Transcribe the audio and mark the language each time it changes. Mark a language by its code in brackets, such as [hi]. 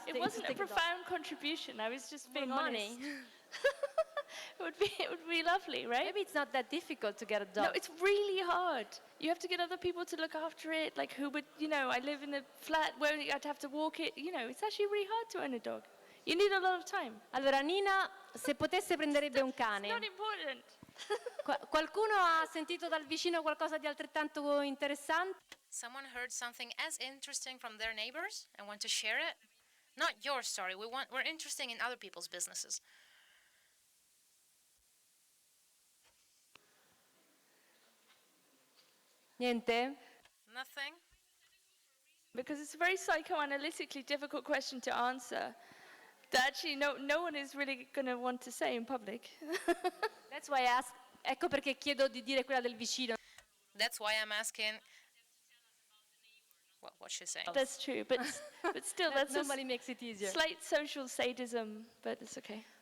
[en] It wasn't a profound contribution. I was just being money. honest. It would be lovely, right? Maybe it's not that difficult to get a dog. No, it's really hard. You have to get other people to look after it. Like, who would, I live in a flat where I'd have to walk it. It's actually really hard to own a dog. You need a lot of time. [it] Allora, Nina, se potesse prenderebbe un cane. [en] It's not important. [it] Qualcuno ha sentito dal vicino qualcosa di altrettanto interessante? [en] Someone heard something as interesting from their neighbors and want to share it? Not your story. We're interested in other people's businesses. [it] Niente? [en] Nothing? Because it's a very psychoanalytically difficult question to answer that actually no one is really going to want to say in public. That's why I ask. [it] Ecco perché chiedo di dire quella del vicino. [en] That's why I'm asking well, what she's saying. That's true, but still, that's Nobody makes it easier. slight social sadism, but it's okay.